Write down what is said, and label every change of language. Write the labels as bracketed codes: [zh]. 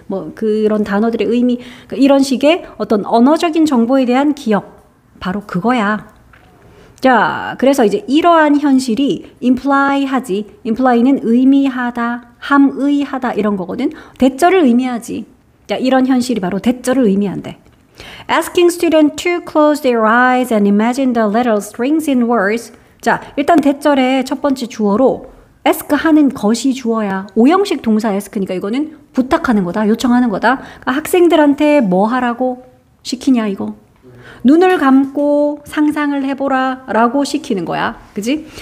[ko] 뭐 그런 단어들의 의미 그러니까 이런 식의 어떤 언어적인 정보에 대한 기억. 바로 그거야. 자, 그래서 이제 이러한 현실이 imply하지. imply는 의미하다, 함의하다 이런 거거든. 대절을 의미하지. 자, 이런 현실이 바로 대절을 의미한대. [en] Asking students to close their eyes and imagine the little strings in words. [ko] 자, 일단 대절의 첫 번째 주어로 ask 하는 것이 주어야. 오형식 동사 ask니까 이거는 부탁하는 거다, 요청하는 거다. 그러니까 학생들한테 뭐 하라고 시키냐 이거. 눈을 감고 상상을 해보라 라고 시키는 거야. 그지?